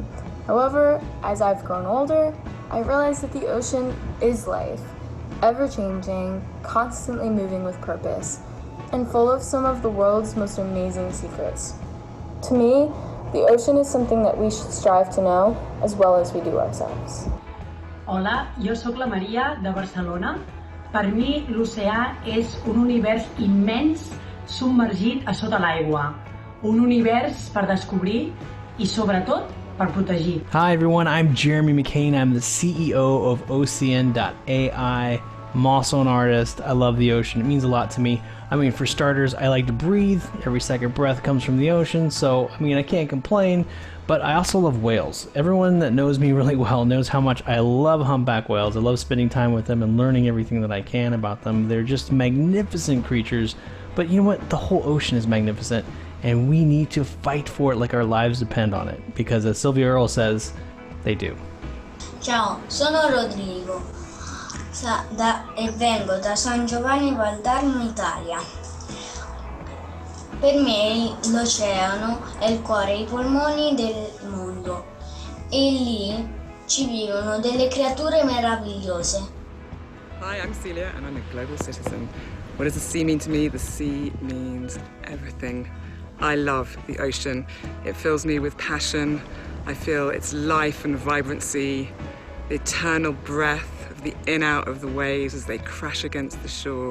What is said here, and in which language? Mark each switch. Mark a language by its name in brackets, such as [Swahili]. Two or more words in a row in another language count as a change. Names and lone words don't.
[English] However, as I've grown older, I realized that the ocean is life, ever-changing, constantly moving with purpose, and full of some of the world's most amazing secrets. To me, the ocean is something that we should strive to know as well as we do ourselves. [Catalan] Hola, jo sóc la Maria de Barcelona. Per mi, l'oceà és un univers immens submergit a sota l'aigua. Un univers per descobrir i, sobretot, per protegir. [English] Hi everyone, I'm Jeremy McCain. I'm the CEO of Ocean.ai. I'm also an artist. I love the ocean. It means a lot to me. I mean, for starters, I like to breathe. Every second breath comes from the ocean, so, I mean, I can't complain. But I also love whales. Everyone that knows me really well knows how much I love humpback whales. I love spending time with them and learning everything that I can about them. They're just magnificent creatures. But you know what? The whole ocean is magnificent, and we need to fight for it like our lives depend on it. Because as Sylvia Earle says, they do. [Italian] Ciao, sono Rodrigo. E vengo da San Giovanni Valdarno, Italia. Per me l'oceano è il cuore e i polmoni del mondo e lì ci vivono delle creature meravigliose. [English] Hi, I'm Celia and I'm a global citizen. What does the sea mean to me? The sea means everything. I love the ocean. It fills me with passion. I feel its life and vibrancy, the eternal breath of the in-out of the waves as they crash against the shore.